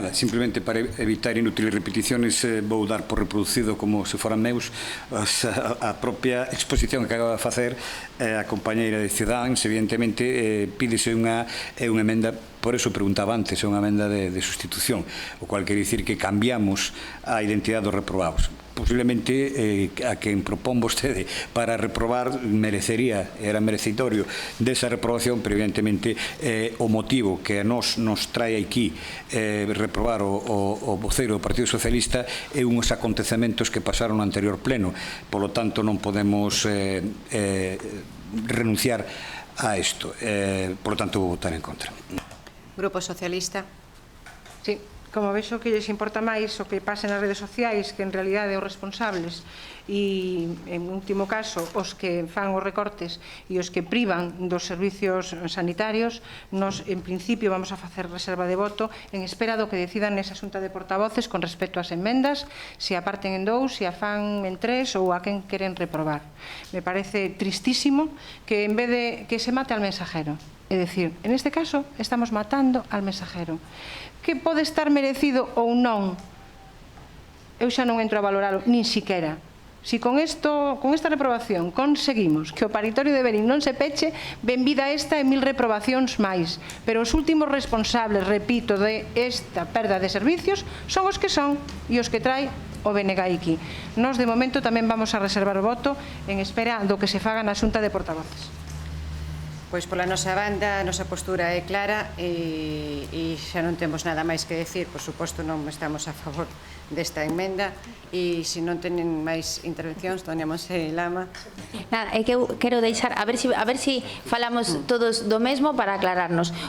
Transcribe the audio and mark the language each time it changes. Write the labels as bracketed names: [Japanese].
[Galician] Nada, simplemente para evitar inútiles repeticiones vou dar por reproducido como se foran meus a propia exposición que acaba de facer a compañeira de Ciudadanos. Evidentemente pídese unha emenda, por eso preguntaba antes, é unha emenda de sustitución, o cual quere dicir que cambiamos a identidade dos reprobados. Posiblemente a quen propón vostede para reprobar merecería, era merecitorio desa reprobación, pero evidentemente o motivo que a nos trae aquí reprobar o voceiro do Partido Socialista é uns acontecementos que pasaron no anterior pleno, polo tanto non podemos renunciar a isto, polo tanto vou votar en contra. Grupo Socialista. Sí, como vexo que lles importa máis o que pase nas redes sociais que en realidade os responsables e, en último caso, os que fan os recortes e os que privan dos servicios sanitarios, nos, en principio, vamos a facer reserva de voto en espera do que decidan nesa xunta de portavoces con respecto ás enmendas, se a parten en 2, se a fan en 3 ou a quen queren reprobar. [Spanish] Me parece tristísimo que en vez de que se mate al mensajero. [Galician] É dicir, en este caso [Spanish] estamos matando al mensajero. [Galician] Que pode estar merecido ou non, eu xa non entro a valoralo, nin siquera. Si con esta reprobación conseguimos que o paritorio de Verín non se peche, benvida esta e 1000 reprobacións máis. Pero os últimos responsables, repito, de esta perda de servicios son os que son e os que trae o BNG aquí. Nós, de momento, tamén vamos a reservar o voto en espera do que se faga na xunta de portavoces. Pois pola nosa banda, a nosa postura é clara e xa non temos nada máis que decir. Por suposto, non estamos a favor desta emenda e se non tenen máis intervencións, Doña Monse Lama. Nada, é que eu quero deixar a ver si falamos todos do mesmo para aclararnos.